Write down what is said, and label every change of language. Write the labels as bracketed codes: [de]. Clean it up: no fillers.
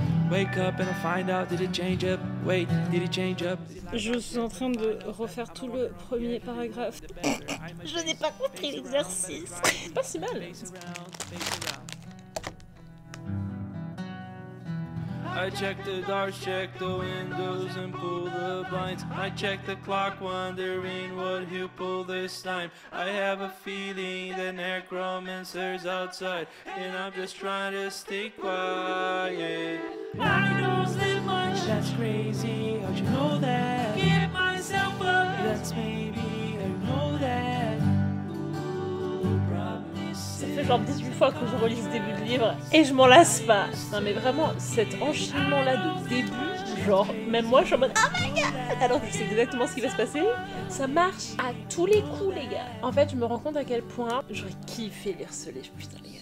[en] Wake up and I find out, did it change up? Wait, did it change up? [fr] Je suis en train de refaire tout le premier paragraphe. Je n'ai pas compris l'exercice. C'est pas si mal. [en] I check the doors, check the windows and pull the blinds. I check the clock, wondering what he'll pull this time. I have a feeling that necromancer's outside, and I'm just trying to stay quiet. I don't sleep much, that's crazy, how'd you know that? Give myself up, that's maybe how you know that. Ooh, [fr] Ça fait genre 18 fois que je relis ce début de livre et je m'en lasse pas. Non mais vraiment, cet enchaînement là de début, genre même moi je suis en mode [en] oh my god. [fr] Alors je sais exactement ce qui va se passer. Ça marche à tous les coups les gars. En fait je me rends compte à quel point j'aurais kiffé lire ce livre, putain les gars.